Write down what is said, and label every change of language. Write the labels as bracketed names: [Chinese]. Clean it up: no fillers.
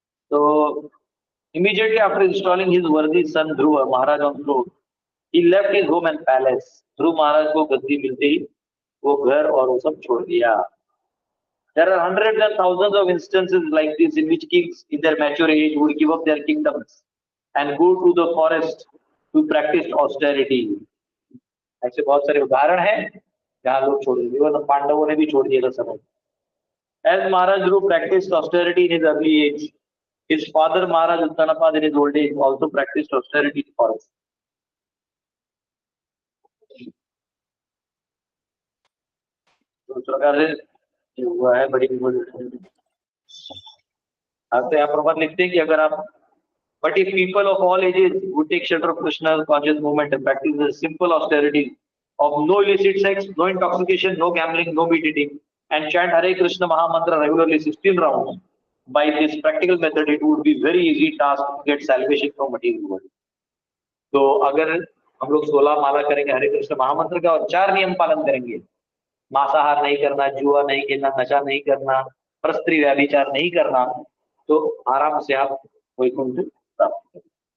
[Hindi] तो [English] immediately after installing his worthy son Dhruva Maharaj on throne, he left his home and palace. [Hindi] ध्रुव महाराज को गद्दी मिलते ही वो घर और वो सब छोड़ दिया। [English] There are hundreds and thousands of instances like this in which kings in their mature age would give up their kingdoms and go to the forest to practice austerity. [Hindi] ऐसे बहुत सारे उदाहरण हैं जहाँ लोग छोड़ दिए, वो पांडवों ने भी छोड़ दिया था समय। [English] As Maharaj Dhruv practiced austerity in his early age, his father Maharaj Uttanapad in his old age also practiced austerity in forest. [Hindi] तो उस प्रकार से जो हुआ है बड़ी आप तो यहाँ पर लिखते हैं कि अगर आप [English] but if people of all ages would take shelter of Krishna's conscious movement and practice the simple austerity of no illicit sex, no intoxication, no gambling, no meat eating, and chant Hare Krishna Maha Mantra regularly 16 rounds, by this practical method, it would be very easy task to get salvation from material world. [Hindi] तो अगर हम लोग 16 माला करेंगे हरे कृष्ण महामंत्र का और 4 नियम पालन करेंगे, मांसाहार नहीं करना, जुआ नहीं खेलना, नशा नहीं करना, परस्त्री व्यभिचार नहीं करना, तो आराम से आप वैकुंठ प्राप्त करें।